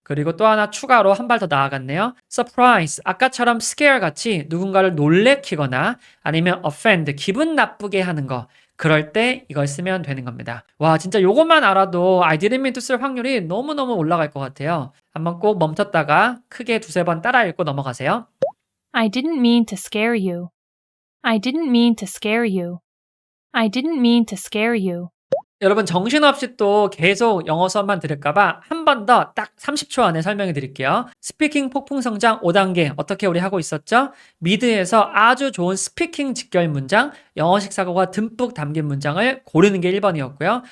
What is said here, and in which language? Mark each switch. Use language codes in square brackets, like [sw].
[ko] 그리고 또 하나 추가로 한 발 더 나아갔네요. surprise, 아까처럼 scare 같이 누군가를 놀래키거나 아니면 offend, 기분 나쁘게 하는 거. 그럴 때 이걸 쓰면 되는 겁니다. 와, 진짜 요것만 알아도 [en] I didn't mean to [ko] 쓸 확률이 너무너무 올라갈 것 같아요. 한번 꼭 멈췄다가 크게 두세 번 따라 읽고 넘어가세요. [en] I didn't mean to scare you. I didn't mean to scare you. I didn't mean to scare you. [ko] 여러분 정신없이 또 계속 영어 수업만 들을까봐 한 번 더 딱 30초 안에 설명해 드릴게요. 스피킹 폭풍 성장 5단계 어떻게 우리 하고 있었죠? 미드에서 아주 좋은 스피킹 직결 문장, 영어식 사고가 듬뿍 담긴 문장을 고르는 게 1번이었고요.